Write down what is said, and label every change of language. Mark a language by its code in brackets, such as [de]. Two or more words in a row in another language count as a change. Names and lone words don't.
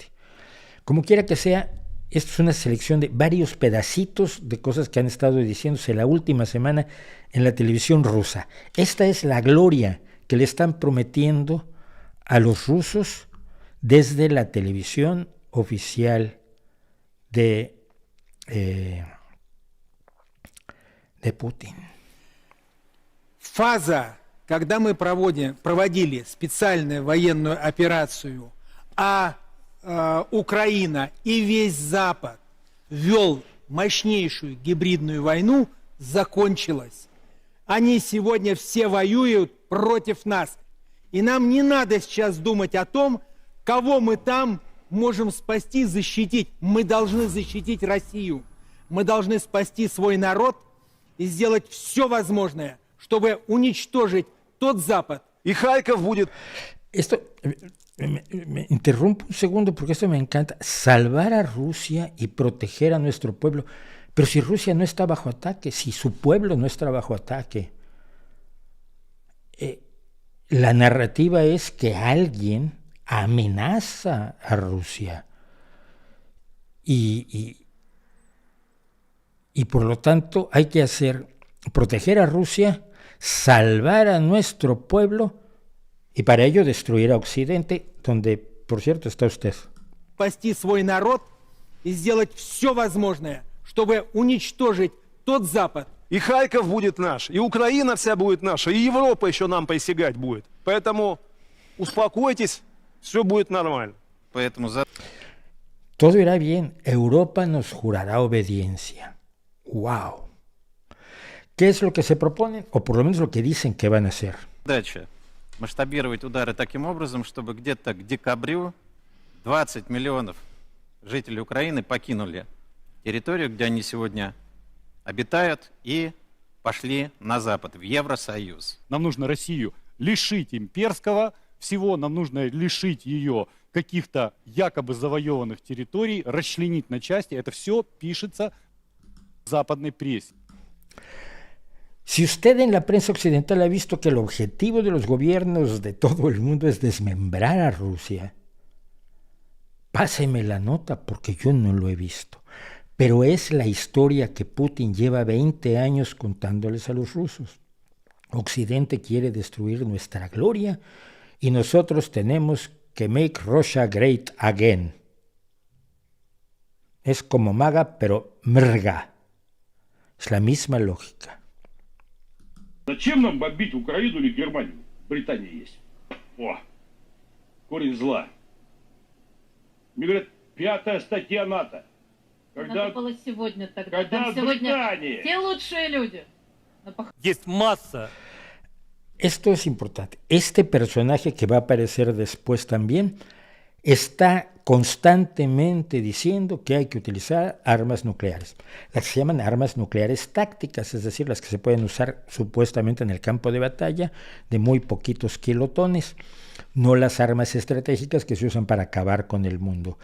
[es] Como quiera que sea, esto es una selección de varios pedacitos de cosas que han estado diciéndose la última semana en la televisión rusa. Esta es la gloria que le están prometiendo a los rusos desde la televisión oficial de Putin. [ru] Фаза, когда мы проводили специальную военную операцию, Украина и весь Запад вел мощнейшую гибридную войну, закончилась. Они сегодня все воюют против нас. И нам не надо сейчас думать о том, кого мы там можем спасти, защитить. Мы должны защитить Россию. Мы должны спасти свой народ и сделать все возможное, чтобы уничтожить тот Запад. И Харьков будет... [es] Esto, me interrumpo un segundo porque esto me encanta. Salvar a Rusia y proteger a nuestro pueblo. Pero si Rusia no está bajo ataque, si su pueblo no está bajo ataque, la narrativa es que alguien amenaza a Rusia. Y por lo tanto hay que proteger a Rusia, salvar a nuestro pueblo y para ello destruir a Occidente, donde, por cierto, está usted. [ru] Спасти свой народ и сделать все возможное, чтобы уничтожить тот Запад. И Харьков будет наш, и Украина вся будет наша, и Европа еще нам присягать будет. Поэтому успокойтесь, все будет нормально. Поэтому [es] Todo irá bien. Europa nos jurará obediencia. ¡Wow! ¿Qué es lo que se proponen? O por lo menos lo que dicen que van a hacer. [ru] задача масштабировать удары таким образом, чтобы где-то к декабрю 20 миллионов жителей Украины покинули территорию, где они сегодня обитают, и пошли на Запад, в Евросоюз. Нам нужно Россию лишить имперского всего, нам нужно лишить ее каких-то якобы завоеванных территорий, расчленить на части. Это все пишется в западной прессе. [es] Si usted en la prensa occidental ha visto que el objetivo de los gobiernos de todo el mundo es desmembrar a Rusia, páseme la nota porque yo no lo he visto. Pero es la historia que Putin lleva 20 años contándoles a los rusos. Occidente quiere destruir nuestra gloria y nosotros tenemos que [en] make Russia great again. [es] Es como maga, pero mrga. Es la misma lógica. [ru] Зачем нам бомбить Украину или Германию? Британия есть. О, корень зла. Мне говорят, 5-я статья НАТО. Надо было сегодня тогда. Когда Там сегодня Британия... все лучшие люди. Есть масса. [es] Esto es importante. Este personaje que va a aparecer después también está constantemente diciendo que hay que utilizar armas nucleares. Las que se llaman armas nucleares tácticas, es decir, las que se pueden usar supuestamente en el campo de batalla de muy poquitos kilotones, no las armas estratégicas que se usan para acabar con el mundo.